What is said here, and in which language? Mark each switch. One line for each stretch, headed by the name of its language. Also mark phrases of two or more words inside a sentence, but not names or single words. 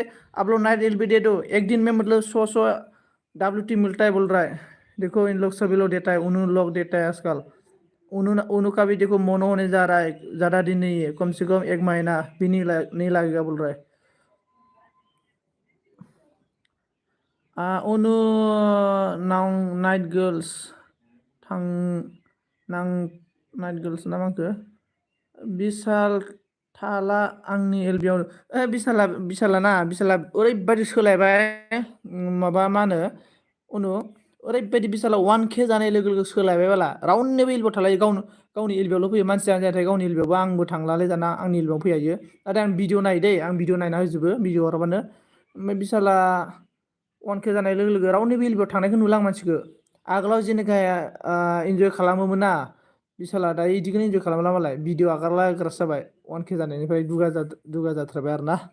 Hindi: आप लोग नाइट एलबी दे दो एक दिन में मतलब 100 WT मिलता है बोल रहा है देखो इन लोग सभी लोग देता है उन लोग देता है आजकल उनु का भी देखो मोनो होने जा रहा है ज़्यादा दिन नहीं है कम से कम 1 महीना भी नहीं लगेगा बोल रहा है उनु नाइट गर्ल्स
Bodo: नाइट गर्ल्स ना मांखो बिसाल थाला आंनि एलबियाव बिसाला ओरैबायदि सोलायबाय माबा मा होनो उनु ओरैबायदि बिसाला 1K जानाय लोगो लोगो सोलायबाय बाला रावनिबो एलबियाव थालायो गावनि एलबियावल' फैयो मानसिया जाहाथे गावनि एलबियावबो आंबो थांलालै दाना आंनि एलबियाव फैयो नाथाय आं भिडिअ नायो दै आं भिडिअ नायना होजोबो भिडिअ हराबानो ओमफ्राय बिसाला 1K जानाय लोगो लोगो रावनिबो एलबियाव थांनायखौ नुला आं मानसिखौ आगोलाव जेनेखा इन्जय खालामोमोन ना बिसाला दायो इदिखौनो इन्जय खालामला मालाय भिडिअ आगारला होग्रासो जाबाय 1K जानायनिफ्राय दुगा जाथारबाय आरोना